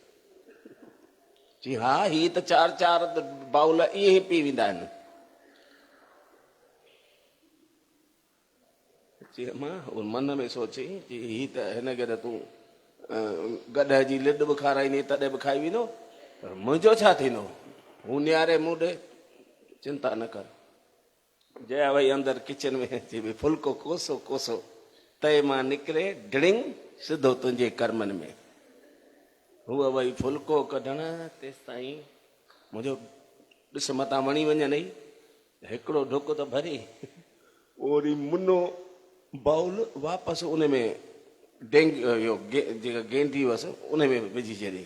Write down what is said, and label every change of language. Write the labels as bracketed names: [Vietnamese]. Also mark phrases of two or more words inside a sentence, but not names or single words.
[Sindhi] चई हा, ही त 4 बाउल इहे ई पी वेंदा आहिनि। चई मां मन में सोची, ही त हिनखे त तूं गॾ जी लिड बि खाराईंदी तॾहिं बि खाई वेंदो, पर मुंहिंजो छा थींदो? हू नियारे मूं ॾे, चिंता न कर। जया वई अंदरि किचन में, चई भई फुल्को कोसो कोसो तए मां निकिरे ढिड़िंग सिधो तुंहिंजे कर्मनि में। हूअ वई फुल्को कढण, तेसि ताईं मुंहिंजो ॾिस मतां वणी वञनि, हिकिड़ो ढुक त भरी, ओड़ी मुनो बाउल वापसि उन में जेका गेंदी हुअसि उन में विझी छॾी।